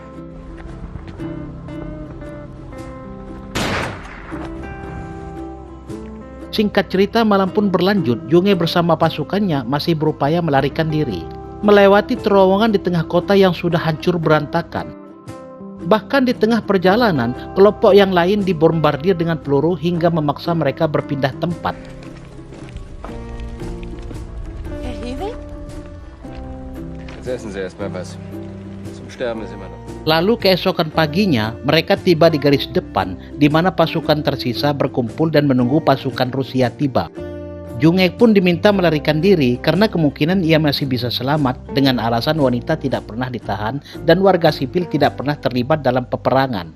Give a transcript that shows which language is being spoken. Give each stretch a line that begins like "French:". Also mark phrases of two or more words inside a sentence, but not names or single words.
Indonesian: Singkat cerita, malam pun berlanjut. Junge bersama pasukannya masih berupaya melarikan diri, melewati terowongan di tengah kota yang sudah hancur berantakan. Bahkan di tengah perjalanan, kelompok yang lain dibombardir dengan peluru hingga memaksa mereka berpindah tempat.
German: Herr Hewel? Jetzt essen Sie erstmal was. Zum Sterben ist immer noch.
Indonesian: Lalu keesokan paginya, mereka tiba di garis depan, di mana pasukan tersisa berkumpul dan menunggu pasukan Rusia tiba. Junge pun diminta melarikan diri karena kemungkinan ia masih bisa selamat dengan alasan wanita tidak pernah ditahan dan warga sipil tidak pernah terlibat dalam peperangan.